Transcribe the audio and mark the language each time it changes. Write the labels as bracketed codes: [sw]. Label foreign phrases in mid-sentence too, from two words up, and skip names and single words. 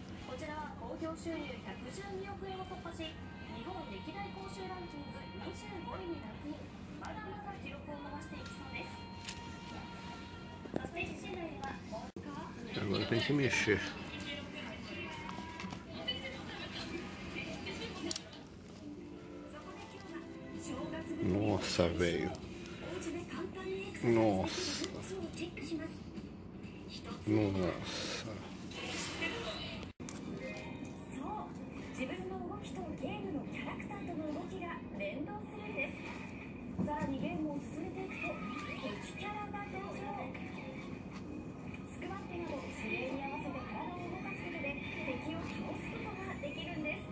[pt] Agora tem que mexer. Nossa, velho. Nossa. Nossa. [ja] 自分の動きとゲームのキャラクターとの動きが連動するんです。さらにゲームを進めていくと敵キャラが登場。スクワットなど指令に合わせて体を動かすことで敵を倒すことができるんです。